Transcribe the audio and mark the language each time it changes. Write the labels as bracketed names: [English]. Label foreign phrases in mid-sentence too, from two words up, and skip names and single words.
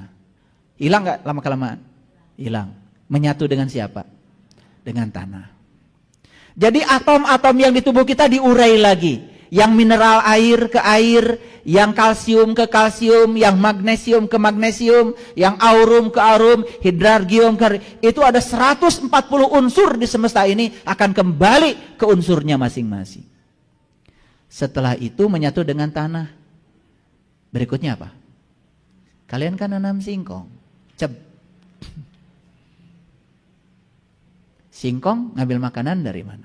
[Indonesian] Hilang gak lama-kelamaan? Hilang. Menyatu dengan siapa? Dengan tanah. Jadi atom-atom yang di tubuh kita diurai lagi. Yang mineral air ke air, yang kalsium ke kalsium, yang magnesium ke magnesium, yang aurum ke aurum, hidrargium ke... Itu ada 140 unsur di semesta ini akan kembali ke unsurnya masing-masing. Setelah itu menyatu dengan tanah. Berikutnya apa? Kalian kan nanam singkong. Singkong ngambil makanan dari mana?